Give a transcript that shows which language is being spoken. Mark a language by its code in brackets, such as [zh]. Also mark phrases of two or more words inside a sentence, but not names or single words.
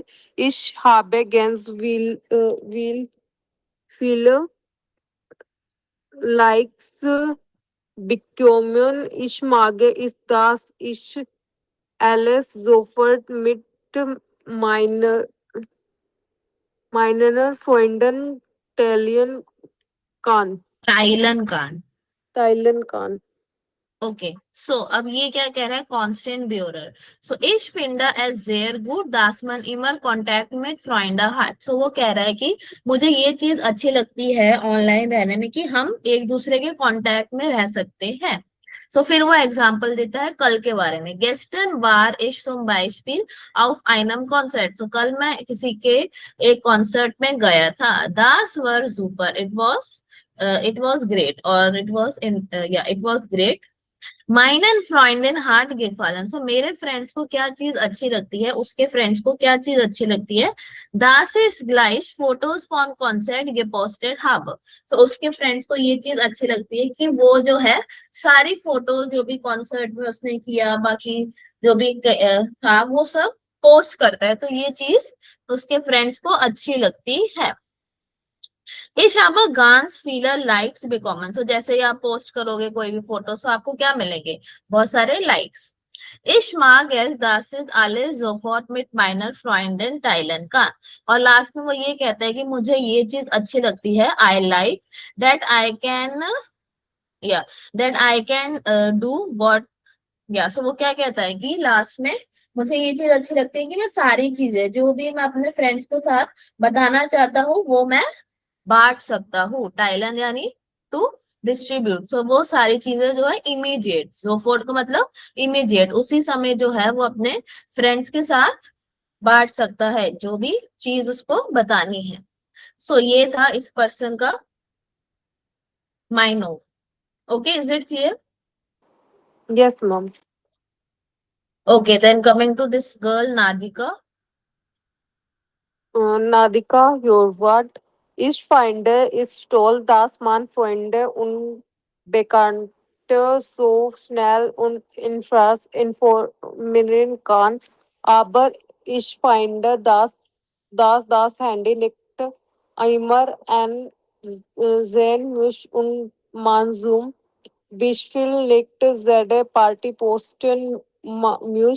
[de] Ich habe ganz viele Likes bekommen. Ich mag es, dass ich alles sofort mit meiner, meinen Freunden teilen kann. Teilen kann. Teilen kann. [en] Okay so [hi] अब ये क्या कह रहा है कांस्टेंट ब्यूरर सो [de] ich finde es sehr gut dass man immer कांटेक्ट mit Freunde hat [hi] सो वो कह रहा है कि मुझे ये चीज अच्छी लगती है ऑनलाइन रहने में कि हम एक दूसरे के कांटेक्ट में रह सकते हैं सो फिर वो एग्जांपल देता है कल के बारे में [de] gestern war ich zum Beispiel auf einem Konzert [hi] so कल मैं किसी के एक कॉन्सर्ट में गया था [de] das war super [en] it was great or it was it was great [de] meinen Freunden hat gefallen [hi] सो मेरे फ्रेंड्स को क्या चीज अच्छी लगती है उसके फ्रेंड्स को क्या चीज अच्छी लगती है [de] das ist gleich Fotos vom Konzert gepostet habe [hi] तो उसके फ्रेंड्स को ये चीज अच्छी लगती है कि वो जो है सारी फोटोज जो भी कॉन्सर्ट में उसने किया बाकी जो भी था वो सब पोस्ट करता है तो ये चीज उसके फ्रेंड्स को अच्छी लगती है [de] Ich habe ganz viele Likes bekommen. [hi] So जैसे ही आप पोस्ट करोगे कोई भी फोटो तो आपको क्या मिलेंगे बहुत सारे लाइक्स [de] Ich mag es, dass es alles sofort mit meiner Freundin teilen kann. [hi] और लास्ट में वो ये कहता है कि मुझे ये चीज अच्छी लगती है [en] I like that I can do what [hi] so वो क्या कहता है कि लास्ट में मुझे ये चीज अच्छी लगती है कि मैं सारी चीजें जो भी मैं अपने फ्रेंड्स के साथ बताना चाहता हूँ वो मैं बांट सकता हूँ टाइलन यानी [en] to distribute [hi] सो वो सारी चीजें जो है इमीडिएट जोफोर्ट का मतलब इमीडिएट उसी समय जो है वो अपने फ्रेंड्स के साथ बांट सकता है जो भी चीज उसको बतानी है सो ये था इस पर्सन का माइनो [en] okay is it clear Yes, mom. Okay then coming to this girl Nadika Nadika, your word. [de] Ich finde es toll, dass man Freunde und Bekannte so schnell und informieren kann. Aber ich finde, dass das Handy nicht immer an sehen muss und man Zoom Beispiel legt jede Party posten muss.